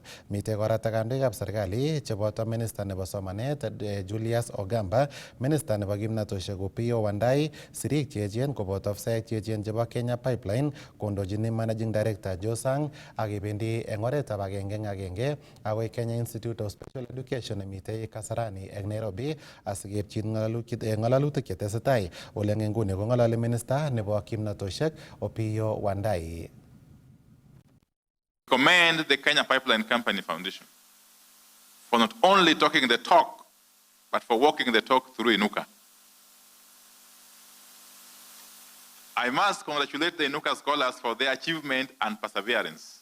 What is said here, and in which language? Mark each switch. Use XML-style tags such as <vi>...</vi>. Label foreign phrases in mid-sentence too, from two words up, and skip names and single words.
<kln>Mitei kora kandoikab serikali cheboto minister nebo somanet Julius Ogamba, minister nebo kimnatoshek Opiyo Wandayi, sirik cheechen koboto afisaek cheechen chebo Kenya Pipeline kondochini</kln> <en>managing director</en> <kln>Josang ak kebendi eng oretab agenge agoi Kenya Institute of Special Education nemitei Kasarani eng Nairobi asikepchin ng'alalutik chetesetai. Ole eng nguni ko ng'alali minister nebo kimnatoshek Opiyo Wandayi.</kln> <en>Commend the Kenya Pipeline Company Foundation for not only talking the talk, but for walking the talk through Inuka. I must congratulate the Inuka scholars for their achievement and perseverance.</en>